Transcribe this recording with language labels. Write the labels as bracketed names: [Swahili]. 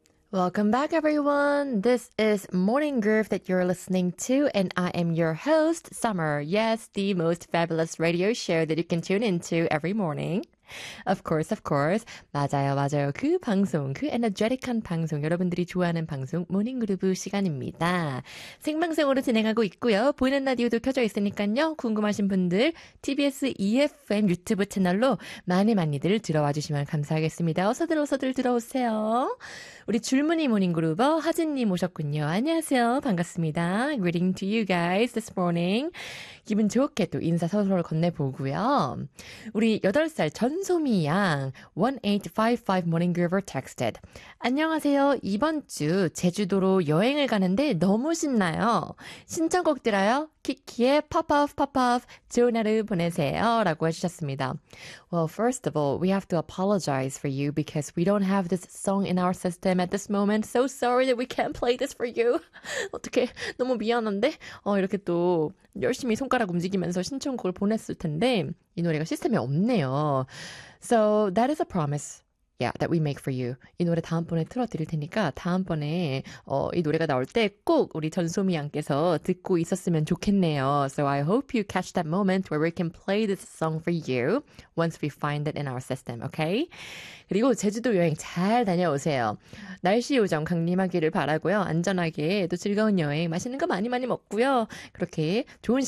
[English] Welcome back, everyone. This is Morning Groove that you're listening to, and I am your host, Summer. Yes, the most fabulous radio show that you can tune into every morning. Of course, of course. [Korean] 맞아요, 맞아요. 그 방송, 그 에너제틱한 방송, 여러분들이 좋아하는 방송, 모닝 그루브 시간입니다. 생방송으로 진행하고 있고요. 보이는 라디오도 켜져 있으니까요. 궁금하신 분들, TBS EFM 유튜브 채널로 많이 많이들 들어와 주시면 감사하겠습니다. 어서들 어서들 들어오세요. 우리 줄무늬 모닝 그루버 하진님 오셨군요. 안녕하세요. 반갑습니다. [English] Greeting to you guys this morning. [Korean] 기분 좋게 또 인사 서로를 건네보고요. 우리 8살 전소미 양 1855 [English] Morning Groover texted. [Korean] 안녕하세요. 이번 주 제주도로 여행을 가는데 너무 신나요. 신청곡 들어요. 키키의 팝오프 팝오프 좋은 하루 보내세요 라고 해주셨습니다. [English] Well, first of all, we have to apologize for you because we don't have this song in our system at this moment. So sorry that we can't play this for you. [Korean] 어떡해, 너무 미안한데? 이렇게 또 열심히 손가락 움직이면서 신청곡을 보냈을 텐데 이 노래가 시스템에 없네요. [English] So that is a promise. Yeah, that we make for you. [Korean] 이 노래 다음번에 틀어드릴 테니까 다음번에 이 노래가 나올 때 꼭 우리 전소미 양께서 듣고 있었으면 좋겠네요. [English] So I hope you catch that moment where we can play this song for you once we find it in our system, okay? [Korean] 그리고 제주도 여행 잘 다녀오세요. 날씨 요정 강림하기를 바라고요. 안전하게 또 즐거운 여행 맛있는 거 많이 많이 먹고요. 그렇게 좋은 시간